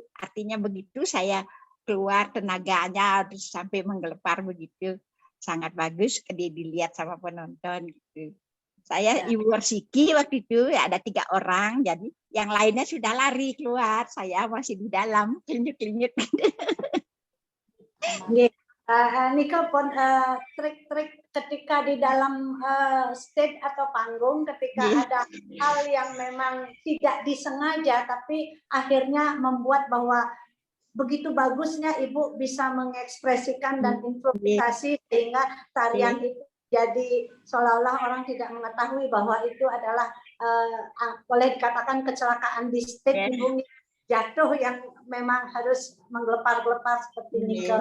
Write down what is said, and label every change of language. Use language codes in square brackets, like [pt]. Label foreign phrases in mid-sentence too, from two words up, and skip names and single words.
[id] Artinya begitu saya keluar tenaganya terus sampai menggelepar begitu. Sangat bagus dilihat sama penonton gitu. Saya Ibu Warsiki waktu itu ada 3 orang, jadi yang lainnya sudah lari keluar, saya masih di dalam klinyut-klinyut. Nika pun trik-trik ketika di dalam stage atau panggung, ketika ada hal yang memang tidak disengaja tapi akhirnya membuat bahwa begitu bagusnya Ibu bisa mengekspresikan dan improvisasi sehingga tarian itu jadi seolah-olah orang tidak mengetahui bahwa itu adalah boleh dikatakan kecelakaan di stage, Ibu jatuh yang memang harus menggelepar-gelepar seperti Nika.